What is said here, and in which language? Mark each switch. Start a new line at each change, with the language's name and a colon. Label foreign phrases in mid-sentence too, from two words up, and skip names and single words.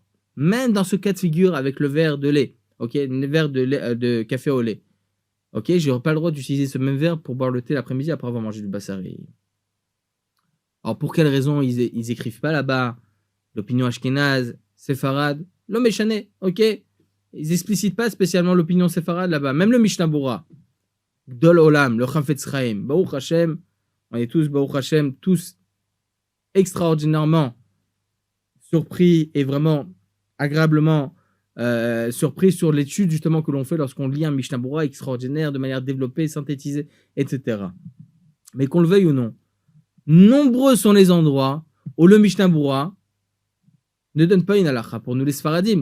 French: Même dans ce cas de figure avec le verre de lait, ok, le verre de café au lait, ok, j'ai pas le droit d'utiliser ce même verre pour boire le thé l'après-midi après avoir mangé du bassari. Alors pour quelle raison ils écrivent pas là-bas l'opinion ashkénaze, séfarade, le méchané, ok, ils explicitent pas spécialement l'opinion séfarade là-bas, même le Mishnah Bura,
Hebrew: גדול עולם,
French: le Chafetz Chaim,
Hebrew: ברוך השם,
French: on est tous
Hebrew: ברוך השם,
French: tous extraordinairement surpris et vraiment agréablement surpris sur l'étude justement que l'on fait lorsqu'on lit un Mishnah Bura extraordinaire de manière développée, synthétisée, etc. Mais qu'on le veuille ou non, nombreux sont les endroits où le Mishnah Bura ne donne pas une halakha pour nous les Sfaradim.